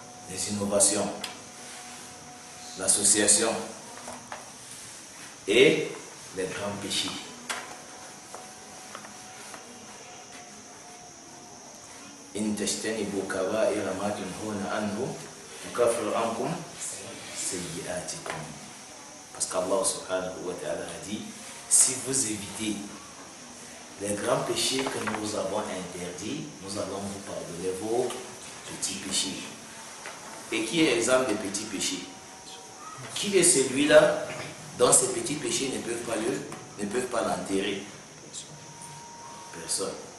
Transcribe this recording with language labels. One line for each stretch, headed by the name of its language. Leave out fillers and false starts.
French: Les innovations, l'association et les grands péchés.
Arabic: إن تجتنبوا كبائر ما تنهون عنه نكفر عنكم سيئاتكم.
French: Parce qu'Allah subhanahu wa ta'ala a dit, si vous évitez les grands péchés que nous avons interdits, nous allons vous pardonner vos petits péchés. Et qui est exemple des petits péchés? Qui est celui-là dont ces petits péchés ne peuvent pas l'enterrer? Personne.